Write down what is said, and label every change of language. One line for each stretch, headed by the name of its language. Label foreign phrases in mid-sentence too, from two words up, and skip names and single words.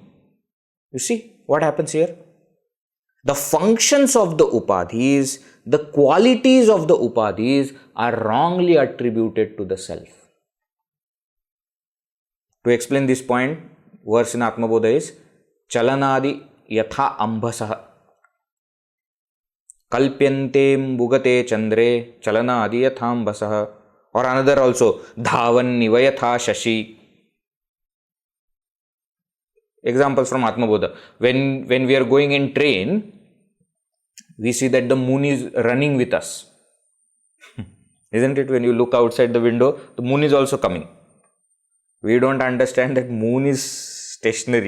English: You see what happens here? The functions of the upadhis, the qualities of the upadhis are wrongly attributed to the self. To explain this point, verse in Atmabodha is
Sanskrit: Chalanadi yatha ambhasaha kalpyante bhugate chandre chalanadi yatha ambhasaha.
English: Or another also,
Sanskrit: dhavan nivayatha shashi.
English: Examples from Atmabodha. When we are going in train, we see that the moon is running with us. Isn't it? When you look outside the window, the moon is also coming. We don't understand that moon is stationary.